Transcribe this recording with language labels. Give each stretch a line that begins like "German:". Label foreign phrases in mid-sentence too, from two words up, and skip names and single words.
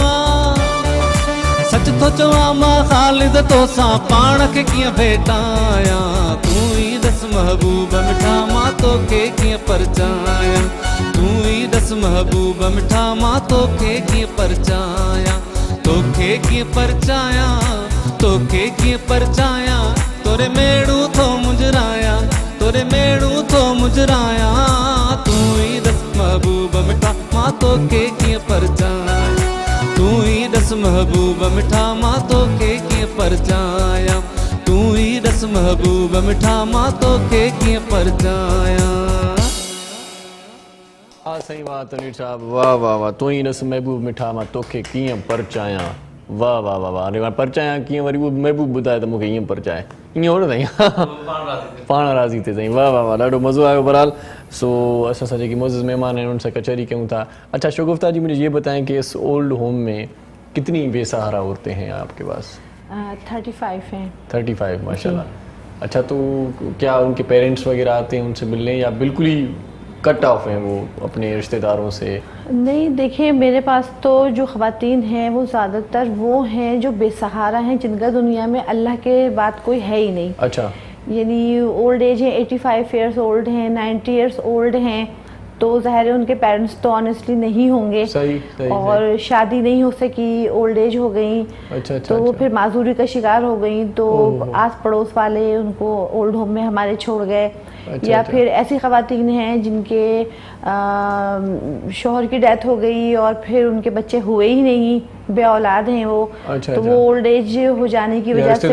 Sindhi: चवां मां ख़ालिद तोसां पाण खे कीअं भेटायां तूं ई रस महबूब मिठा मां तोखे कीअं परचायां तूं ई रस महबूब मिठा मां तोखे कीअं परचायां तोखे कीअं परचायां तोखे कीअं परचायां तोरे मेड़ू थो मुंजरायां तोरे मेड़ू थो मुंजरायां तूं ई रस महबूब मिठा मां तोखे कीअं परचायां तूं ई रस महबूब मिठा मां तोखे कीअं परचायां तूं ई रस महबूब मिठा मां तोखे कीअं परचायां हा साईं वाह तनीर साहब वाह वाह वाह तूं ई रस महबूब मिठा मां तोखे कीअं परचायां वाह वाह वाह वाह अरे परचायां कीअं वरी उहो महबूब ॿुधाए त मूंखे ईअं परचाए ईअं हो न साईं पाण राज़ी थिए साईं वाह वाह वाह ॾाढो मज़ो आयो बहरहाल सो असां सां जेके मोज़िज़ महिमान आहिनि उन सां कचहरी कयूं था
Urdu: اچھا شگفتہ جی مجھے یہ بتائیں کہ اس
English: old home
Urdu: میں کتنی بے سہارا عورتیں ہیں آپ کے پاس 35 ہیں 35 ماشاءاللہ اچھا تو کیا ان کے پیرنٹس وغیرہ آتے ہیں ان سے ملنے یا بالکل ہی
English: cut off
Urdu: ہیں وہ اپنے رشتہ داروں سے? نہیں دیکھیے میرے پاس تو جو خواتین ہیں وہ زیادہ تر وہ ہیں جو بے سہارا ہیں جن کا دنیا میں اللہ کے بعد کوئی ہے ہی نہیں. अच्छा यानी
English: old age
Urdu: है
English: 85 years old
Urdu: हैं
English: 90 years old
Urdu: हैं تو ظاہر ہے ان کے پیرنٹس تو آنیسٹلی نہیں ہوں گے, اور شادی نہیں ہو سکی,
English: old age
Urdu: ہو گئی, تو وہ پھر معذوری کا شکار ہو گئیں, تو آس پڑوس والے ان کو
English: old home
Urdu: میں ہمارے چھوڑ گئے. یا پھر ایسی خواتین ہیں جن کے شوہر کی ڈیتھ ہو گئی اور پھر ان کے بچے ہوئے ہی نہیں, بے اولاد ہیں وہ, تو وہ
English: old age
Urdu: ہو جانے کی وجہ سے